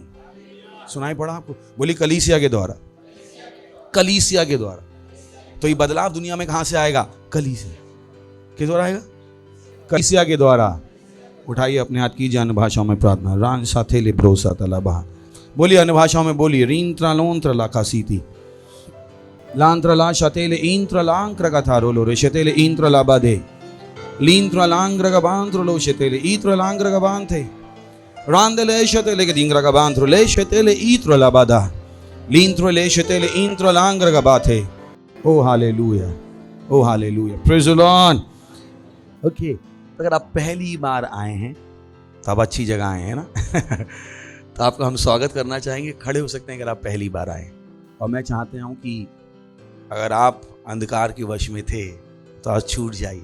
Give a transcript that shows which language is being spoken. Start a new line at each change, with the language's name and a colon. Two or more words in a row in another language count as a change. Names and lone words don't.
Hindi: सुनाई पड़ा आपको? बोली कलीसिया के द्वारा। कलीसिया के द्वारा। तो ये बदलाव दुनिया में कहां से आएगा? कलीसिया के द्वारा आएगा। कलीसिया के द्वारा। उठाइए अपने हाथ, कीजिए अन्य भाषाओं में प्रार्थना। रान साथे ले ब्रोसा तलाबा। बोलिए अन्य भाषाओं में बोलिए। रीन त्रलोंत्र लाकासीती लांत्र ला शतेले इंत्र लांक्र कथारो लो रे शतेले इंत्र लाबादे लींत्र लांग्र गबांत्र लो शतेले इत्र लांग्र गबांथे रांदले शतेले के दिंग्र गबांत्र ले शतेले इत्र लाबादा L'intro le shetele intro l'angra gabate.
English: Oh hallelujah. Oh hallelujah. Praise the Lord. Okay.
Hindi: अगर आप पहली बार आए हैं तो आप अच्छी जगह आए हैं ना तो आपका हम स्वागत करना चाहेंगे। खड़े हो सकते हैं अगर आप पहली बार आए। और मैं चाहता हूं कि अगर आप अंधकार के वश में थे तो आज छूट जाइए।